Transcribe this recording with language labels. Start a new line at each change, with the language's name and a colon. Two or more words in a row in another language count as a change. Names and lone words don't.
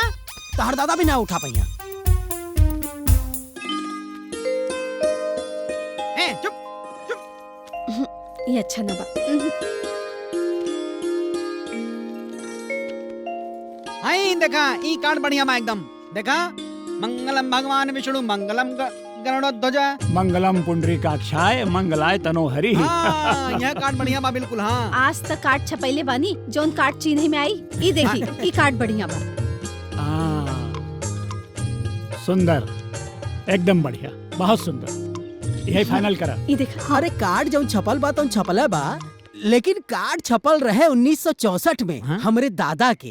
Bhojpuri: तहर दादा भी ना उठा पहिया। ए चुप। ये अच्छा ना बा। आई देखा ई कार्ड बढ़िया बा एकदम। देखा,
Sanskrit: मंगलम भगवान विष्णु मंगलम गरुड़ध्वज मंगलम पुंडरीकाक्षाय मंगलाय तनोहरि।
Bhojpuri: हाँ, यह कार्ड बढ़िया बा बिल्कुल। हाँ, आज तक कार्ड छपैले बानी, जोन कार्ड चिन्ह में आई, ई देखी, ई कार्ड बढ़िया बा। सुंदर, एकदम बढ़िया, बहुत सुंदर। यही फाइनल करा। ई देखा। अरे कार्ड जौन छपल बा तौन छपल बा, लेकिन कार्ड छपल रहे 1964 में हमरे दादा के।